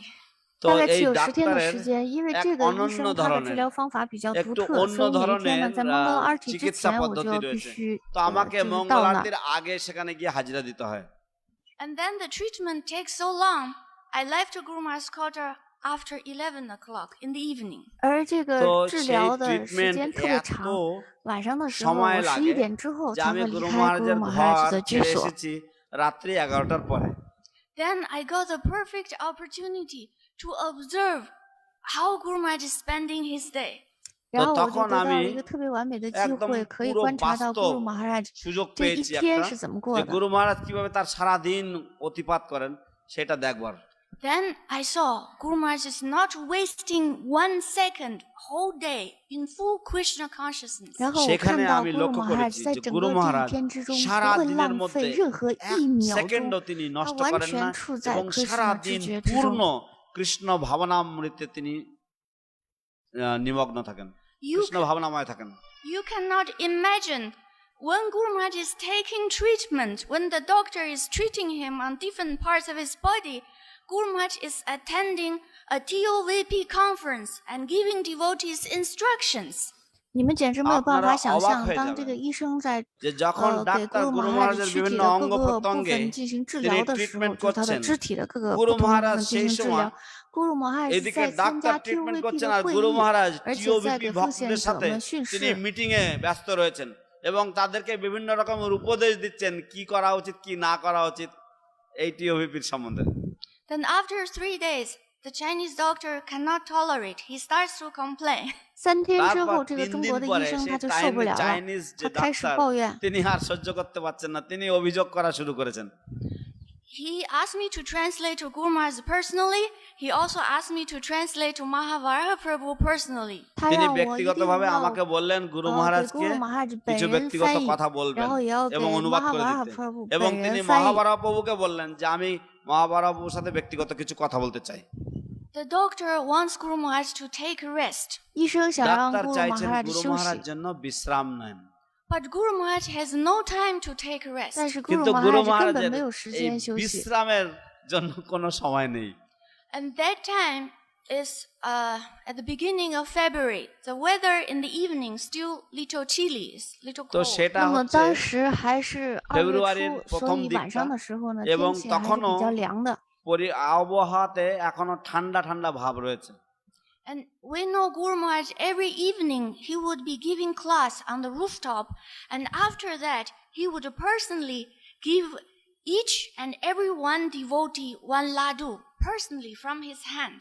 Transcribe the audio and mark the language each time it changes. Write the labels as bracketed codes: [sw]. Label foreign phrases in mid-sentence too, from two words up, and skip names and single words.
[bn] তো [zh] 大概 [bn] এই [zh] 只有10天的 [bn] ডাক্তারের [zh] 时间，因为 [bn] এক [zh] 这个医 [bn] অনন্য [zh] 生他的治 [bn] ধরনের [zh] 疗方法比较独 [bn] একটু [zh] 特， [bn] অন্য [zh] 所以每一天 [bn] ধরনের [zh] 呢，在 Mongol Arti 之 [bn] চিকিৎসা [zh] 前，我 [bn] পদ্ধতি [zh] 就必 [bn] রয়েছে। [zh] 须 [bn] তো আমাকে [zh] 就是 [bn] মঙ্গল [zh] 到那儿。 [bn] আরতির আগে সেখানে গিয়ে হাজিরা দিতে হয়। [en] And then the treatment takes so long. I left Guru Maharaj's quarter after 11 o'clock in the evening. [zh] 而这 [bn] তো [zh] 个治 [bn] সেই [zh] 疗的时 [bn] ট্রিটমেন্ট [zh] 间特别 [bn] এত [zh] 长，晚上的时候 [bn] সময় [zh] 我11 [bn] লাগে [zh] 点之后 [bn] যে [zh] 才 [bn] আমি [zh] 会离 [bn] গুরু [zh] 开 [bn] মহারাজের [zh] Guru [bn] ঘর [zh] Maharaj 的居 [bn] ছেড়ে [zh] 所。 [bn] এসেছি রাত্রি 11টার পরে। [en] Then I got the perfect opportunity to observe how Guru Maharaj is spending his day. [zh] 然后我就 [bn] তখন [zh] 得到 [bn] আমি [zh] 了一个特别完美的机 [bn] একদম [zh] 会，可以 [bn] পুরো [zh] 观察到 [bn] বাস্তব [zh] Guru Maharaj [bn] সুযোগ [zh] 这一 [bn] পেয়েছি [zh] 天 [bn] একটা, [zh] 是怎么过 [bn] যে [zh] 的。 [bn] গুরু মহারাজ কিভাবে তার সারা দিন অতিপাত করেন সেটা দেখবার। [en] Then I saw Guru Maharaj is not wasting 1 second, whole day in full Krishna consciousness. [zh] 然后我看 [bn] সেখানে [zh] 到 [bn] আমি [zh] ，Guru [bn] লক্ষ্য [zh] Maharaj [bn] করেছি [zh] 在 [bn] যে [zh] 整 [bn] গুরু [zh] 个这一 [bn] মহারাজ [zh] 天之中 [bn] সারা [zh] 不会 [bn] দিনের [zh] 浪 [bn] মধ্যে [zh] 费任何 [bn] এক [zh] 1秒钟， [bn] সেকেন্ডও তিনি [zh] 他 [bn] নষ্ট [zh] 完 [bn] করেন না [zh] 全处在 [bn] এবং সারা [zh] krishna 知 [bn] দিন [zh] 觉之 [bn] পূর্ণ [zh] 中。 [bn] কৃষ্ণ ভাবনামৃতে তিনি নিমগ্ন থাকেন, [en] You, [bn] কৃষ্ণ ভাবনাময় থাকেন। [en] you cannot imagine when Guru Maharaj is taking treatment, when the doctor is treating him on different parts of his body, Guru Maharaj is attending a TOVP conference and giving devotees instructions. [zh] 你们简直没有办 [bn] আপনারা [zh] 法想 [bn] অবাক [zh] 象， [bn] হয়ে [zh] 当 [bn] যাবেন [zh] 这个医生在 [bn] যে যখন [zh] 给 [bn] ডাক্তার [zh] Guru [bn] গুরু [zh] Maharaj [bn] মহারাজের [zh] 躯体 [bn] বিভিন্ন [zh] 的 [bn] অঙ্গ [zh] 各个部 [bn] প্রত্যঙ্গে [zh] 分进行治 [bn] তিনি [zh] 疗的时候， [bn] ট্রিটমেন্ট [zh] 就是他的 [bn] করছেন, [zh] 肢体的各个 [bn] গুরু [zh] 不同的部 [bn] মহারাজ [zh] 分进 [bn] সেই [zh] 行治 [bn] সময় [zh] 疗。Guru Maharaj 是 [bn] এদিকে [zh] 在参 [bn] ডাক্তার [zh] 加 [bn] ট্রিটমেন্ট [zh] TOVP [bn] করছেন [zh] 的 [bn] আর [zh] 会 [bn] গুরু [zh] 议， [bn] মহারাজ [zh] 而且在 [bn] টিওবিপি [zh] 给奉献 [bn] ভক্তদের [zh] 者 [bn] সাথে [zh] 们训 [bn] তিনি [zh] 示。 [bn] মিটিং এ ব্যস্ত রয়েছেন এবং তাদেরকে বিভিন্ন রকমের উপদেশ দিচ্ছেন কি করা উচিত কি না করা উচিত এই টিওবিপির সম্বন্ধে। [en] Then after 3 days, the Chinese doctor cannot tolerate. He starts to complain. [zh] 3 天之 [bn] তারপর [zh] 后，这个 [bn] 3 [zh] 中 [bn] দিন [zh] 国的医 [bn] পরে [zh] 生 [bn] সেই [zh] 他就受不了了， [bn] চাইনিজ যে [zh] 他开始 [bn] ডাক্তার [zh] 抱怨。 [bn] তিনি আর সহ্য করতে পারছেন না, তিনি অভিযোগ করা শুরু করেছেন। [en] He asked me to translate to Guru Maharaj personally. He also asked me to translate to Mahavara Prabhu personally. [zh] 他 [bn] তিনি [zh] 让我一定 [bn] ব্যক্তিগতভাবে [zh] 要 [bn] আমাকে বললেন গুরু [zh] 给 [bn] মহারাজকে [zh] Guru Maharaj 本 [bn] কিছু [zh] 人 [bn] ব্যক্তিগত [zh] 翻译， [bn] কথা বলবেন [zh] 然后也要给 [bn] এবং অনুবাদ করে [zh] Mahavara [bn] দিতে, [zh] Prabhu [bn] এবং [zh] 本 [bn] তিনি [zh] 人翻译。 [bn] মহাভারা প্রভুকে বললেন যে আমি মহাভারা প্রভুর সাথে ব্যক্তিগত কিছু কথা বলতে চাই। [en] The doctor wants Guru Maharaj to take rest. [zh] 医生想让 [bn] ডাক্তার [zh] Guru [bn] চাইছেন [zh] Maharaj [bn] গুরু [zh] 休 [bn] মহারাজ [zh] 息， [bn] জন্য বিশ্রাম নেন, [en] But Guru Maharaj has no time to take rest. [zh] 但是 Guru [bn] কিন্তু গুরু [zh] Maharaj 根 [bn] মহারাজের [zh] 本没有时 [bn] এই [zh] 间休息。 [bn] বিশ্রামের জন্য কোনো সময় নেই। [en] And that time is at the beginning of February. The weather in the evening still little chilly, little [bn] তো [en] cold. [bn] সেটা [zh] 那么 [bn] হচ্ছে [zh] 当时还是2月 [bn] ফেব্রুয়ারির [zh] 初， [bn] প্রথম [zh] 所以晚 [bn] দিকটা [zh] 上的时候呢， [bn] এবং [zh] 天气还是 [bn] তখনও [zh] 比较凉的。 [bn] আবহাওয়াতে এখনো ঠান্ডা ঠান্ডা ভাব রয়েছে। [en] And we know Guru Maharaj every evening he would be giving class on the rooftop, and after that he would personally give each and every one devotee one laddu personally from his hand.